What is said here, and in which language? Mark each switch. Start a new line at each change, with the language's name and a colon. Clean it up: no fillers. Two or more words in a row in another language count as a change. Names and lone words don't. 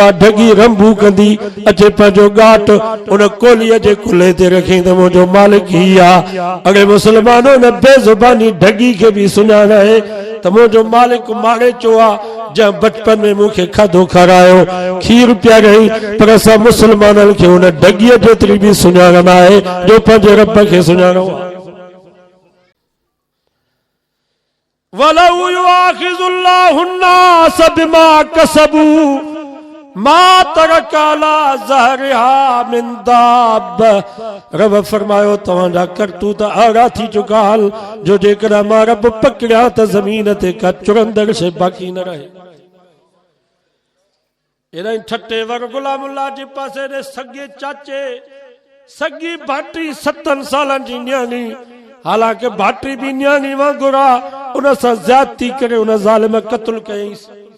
Sindhi: ढगी रंबू कंदी अचे पंहिंजो घाट उन कोलीअ जे कुल्हे ते रखी त मुंहिंजो मालिक ही आहे अॻे मुसलमानो न बेज़ुबानी ढगी खे बि सुञाण आहे त मुंहिंजो मालिक मागे चो आहे जंहिं बचपन में मूंखे खाधो खारायो खीर पियारई पर असां मुसलमाननि खे उन ढगीअ जेतिरी बि सुञाण न आहे जो पंहिंजे रब खे सुञाणो आहे।
Arabic: ولو يؤاخذ الله الناس بما كسبوا ما ترك على ظهرها من دابة
Sindhi: रब फरमायो तव्हांजा करतूत अहिड़ा थी चुका हल जो जेकॾहिं मां रब पकड़िया त ज़मीन ते का चुरंदड़ शइ बाक़ी न रहे। एॾां ठटे वर गुलामुल्लाह जे पासे ॾे सॻे चाचे सॻी भाटी 7 सालनि जी न्याणी हालांकि भाटी भी न्याणी वांगुर आहे उन सां ज़्यादती करे उन ज़ालिम क़त्ल कयईंसि।